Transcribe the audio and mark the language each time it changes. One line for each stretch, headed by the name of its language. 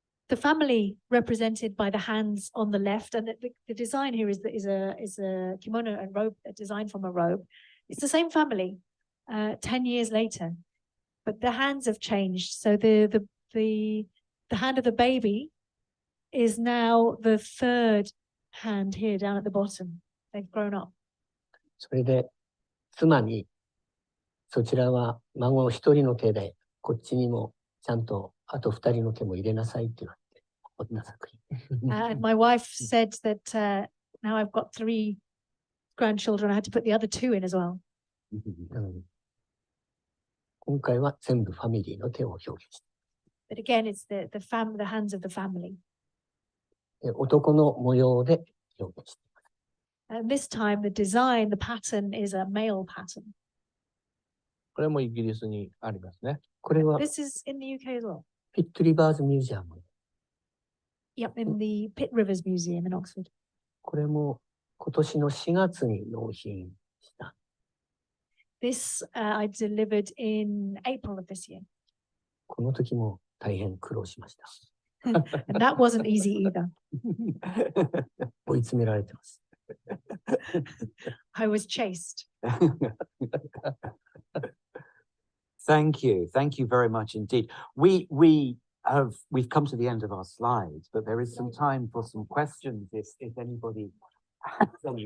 English: The family represented by the hands on the left, and the design here is a kimono and robe, a design from a robe. It's the same family 10 years later, but the hands have changed. So the hand of the baby is now the third hand here down at the bottom. They've grown up.
Japanese: それで、妻に、そちらは孫一人の手で、こっちにもちゃんとあと二人の手も入れなさいって言われて、彫った作品。
English: And my wife said that now I've got 3 grandchildren, I had to put the other 2 in as well.
Japanese: 今回は全部ファミリーの手を表現して。
English: But again, it's the hands of the family.
Japanese: 男の模様で表現して。
English: And this time, the design, the pattern is a male pattern.
Japanese: これもイギリスにありますね。これは
English: This is in the UK as well.
Japanese: ピットリバーズミュージアム。
English: Yep, in the Pitt Rivers Museum in Oxford.
Japanese: これも今年の4月に納品した。
English: This I delivered in April of this year.
Japanese: この時も大変苦労しました。
English: And that wasn't easy either.
Japanese: 追い詰められてます。
English: I was chased. Thank you. Thank you very much indeed. We've come to the end of our slides, but there is some time for some questions if anybody has any.